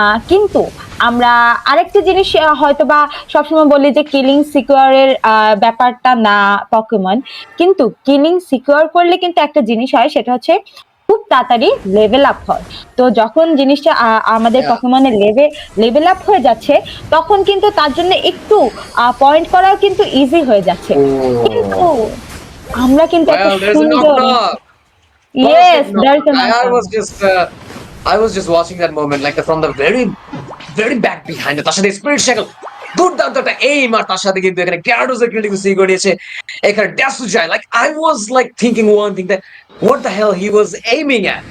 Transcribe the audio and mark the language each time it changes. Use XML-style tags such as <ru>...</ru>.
<bn>কিন্তু আমরা আরেকটা জিনিস হয়তোবা সবসময় বলি যে কিলিং সিকিউরের ব্যাপারটা না পকেমন, কিন্তু কিলিং সিকিউর করলে কিন্তু একটা জিনিস হয়, সেটা হচ্ছে খুব তাড়াতাড়ি লেভেল আপ হয়। তো যখন জিনিসটা আমাদের পকেমনের লেভেল আপ হয়ে যাচ্ছে, তখন কিন্তু তার জন্য একটু পয়েন্ট করাও কিন্তু ইজি হয়ে যাচ্ছে। কিন্তু আমরা কিন্তু এত সুন্দর</bn> <en>yes there's a I was just watching that moment like from the very back behind.</en> <bn>তার সাথে স্পিরিট শ্যাকল দুর্দান্ত একটা এইম, আর তার সাথে কিন্তু এখানে গ্যারাডোসের কিল কিন্তু সিকিউর নিয়েছে। এখানে</bn> <en>ড্যাসুজাই like I was like thinking one thing that what the hell he was aiming at.</en>